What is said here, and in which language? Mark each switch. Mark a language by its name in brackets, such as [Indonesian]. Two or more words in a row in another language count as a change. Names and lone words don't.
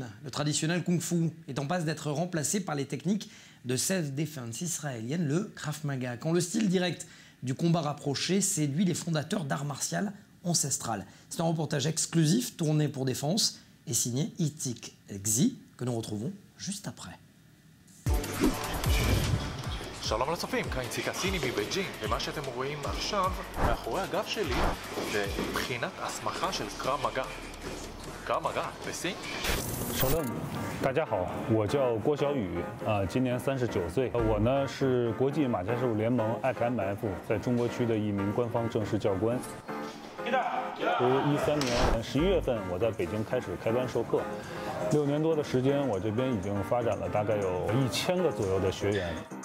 [French] Le traditionnel kung-fu est en passe d'être remplacé par les techniques de self-défense israélienne, le Krav Maga. Quand le style direct du combat rapproché séduit les fondateurs d'art martial ancestral. C'est un reportage exclusif tourné pour Défense et signé Itik Xi que nous retrouvons juste après. [Hebrew] שלום לצופים, כאן איציק הסיני מבייג'ינג, ומה שאתם רואים עכשיו מאחורי הגב שלי זה בחינת הסמכה של קרב מגע. קרב מגע בסין. שלום, [Chinese] 大家好，我叫郭小雨，今年39岁，我呢是国际马家术联盟 IKMF 在中国区的一名官方正式教官。由13年11月份，我在北京开始开班授课，6年多的时间，我这边已经发展了大概有1000个左右的学员。